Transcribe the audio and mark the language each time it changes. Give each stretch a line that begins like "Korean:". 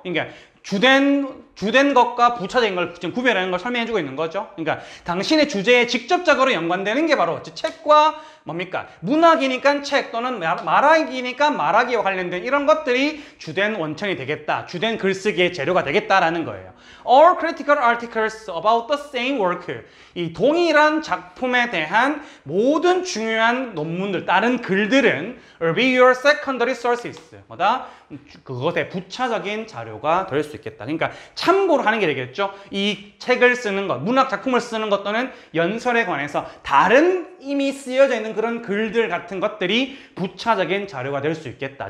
Korean: 그러니까 주된 것과 부차적인 걸 지금 구별하는 걸 설명해주고 있는 거죠. 그러니까 당신의 주제에 직접적으로 연관되는 게 바로 책과 뭡니까? 문학이니까 책, 또는 말하기니까 말하기와 관련된 이런 것들이 주된 원천이 되겠다. 주된 글쓰기의 재료가 되겠다라는 거예요.
English: All critical articles about the same work.
Korean: 이 동일한 작품에 대한 모든 중요한 논문들, 다른 글들은
English: will be your secondary sources.
Korean: 뭐다? 그것의 부차적인 자료가 될 수 있겠다. 그러니까 참고로 하는 게 되겠죠. 이 책을 쓰는 것, 문학 작품을 쓰는 것 또는 연설에 관해서 다른 이미 쓰여져 있는 그런 글들 같은 것들이 부차적인 자료가 될 수 있겠다.